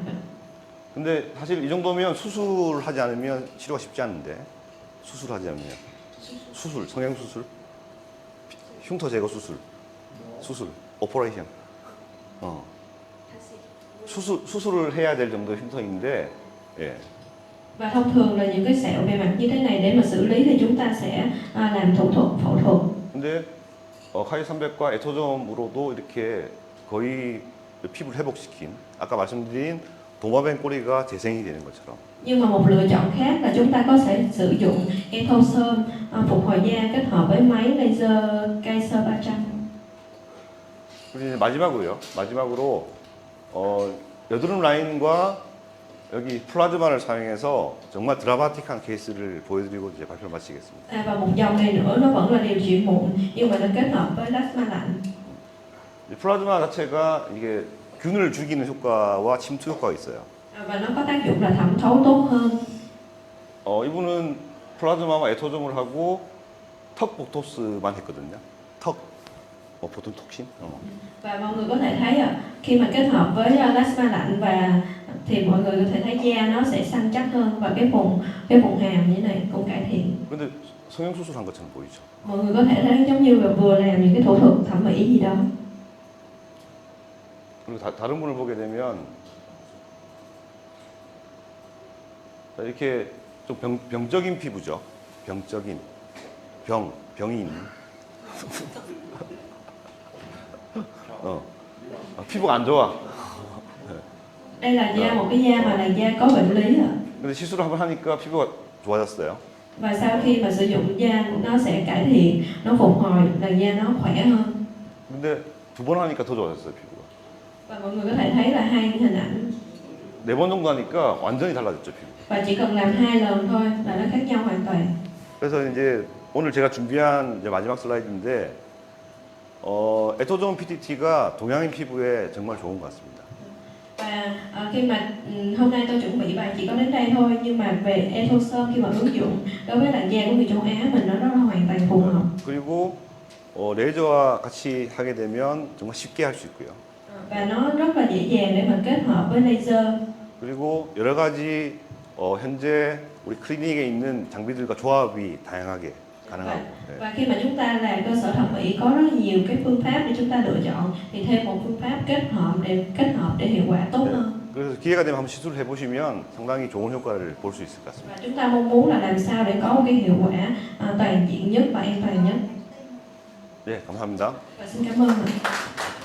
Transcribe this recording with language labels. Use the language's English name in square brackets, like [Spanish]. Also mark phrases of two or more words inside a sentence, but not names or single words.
[Korean] 근데 사실 이 정도면 수술하지 않으면 치료가 쉽지 않은데 수술하지 않으면 성형 수술, 흉터 제거 수술, 오퍼레이션. 수술을 해야 될 정도의 흉터인데, 예. [Vietnamese] Và thông thường là những cái sẹo bề mặt như thế này để mà xử lý thì chúng ta sẽ làm thủ thuật, phẫu thuật. [Korean] 근데 카이 300과 에토점으로도 이렇게 거의 피부를 회복시킨 아까 말씀드린 도마뱀 꼬리가 재생이 되는 것처럼. [Vietnamese] Nhưng mà một lựa chọn khác là chúng ta có thể sử dụng Ethosome phục hồi da kết hợp với máy laser Kaiser 300. [Korean] 그리고 이제 마지막으로 여드름 라인과 여기 플라즈마를 사용해서 정말 드라마틱한 케이스를 보여드리고 이제 발표를 마치겠습니다. [Vietnamese] Và một dòng này nữa nó vẫn là điều trị mụn nhưng mà nó kết hợp với plasma lạnh. [Korean] 이 플라즈마 자체가 이게 균을 죽이는 효과와 침투 효과가 있어요. [Vietnamese] Và nó có tác dụng là thẩm thấu tốt hơn. [Korean] 이분은 플라즈마와 에토점을 하고 턱 보톡스만 했거든요. 턱, 보통 톡신. [Vietnamese] Và mọi người có thể thấy khi mà kết hợp với plasma lạnh và thì mọi người có thể thấy da nó sẽ săn chắc hơn và cái vùng hàm như này cũng cải thiện. [Korean] 근데 성형 수술한 것처럼 보이죠. [Vietnamese] Mọi người có thể thấy giống như là vừa làm những cái thủ thuật thẩm mỹ gì đó. [Korean] 그리고 다른 분을 보게 되면 자, 이렇게 좀 병적인 피부죠. 병적인 병인. 피부가 안 좋아. [Vietnamese] Đây là da một cái da mà làn da có bệnh lý. [Korean] 근데 시술을 한번 하니까 피부가 좋아졌어요. [Vietnamese] Và sau khi mà sử dụng da nó sẽ cải thiện, nó phục hồi, làn da nó khỏe hơn. [Korean] 근데 두 번 하니까 더 좋아졌어요, 피부가. [Vietnamese] Và mọi người có thể thấy là hai hình ảnh. [Korean] 4번 정도 하니까 완전히 달라졌죠, 피부. [Vietnamese] Và chỉ cần làm 2 lần thôi là nó khác nhau hoàn toàn. [Korean] 그래서 이제 오늘 제가 준비한 이제 마지막 슬라이드인데 에토존 PTT가 동양인 피부에 정말 좋은 것 같습니다. [Vietnamese] Và khi mà hôm nay tôi chuẩn bị bài chỉ có đến đây thôi, nhưng mà về Ethosol khi mà ứng dụng đối với làn da của người châu Á mình nó rất là hoàn toàn phù hợp. [Korean] 그리고 레이저와 같이 하게 되면 정말 쉽게 할 수 있고요. [Vietnamese] Và nó rất là dễ dàng để mà kết hợp với laser. [Korean] 그리고 여러 가지 현재 우리 클리닉에 있는 장비들과 조합이 다양하게 가능하고. [Vietnamese] Và khi mà chúng ta là cơ sở thẩm mỹ có rất nhiều cái phương pháp để chúng ta lựa chọn, thì thêm một phương pháp kết hợp để hiệu quả tốt hơn. [Korean] 그래서 기회가 되면 한번 시술을 해보시면 상당히 좋은 효과를 볼 수 있을 것 같습니다. [Vietnamese] Và chúng ta mong muốn là làm sao để có một cái hiệu quả toàn diện nhất và an toàn nhất. [Korean] 네, 감사합니다. [Vietnamese] Và xin cảm ơn.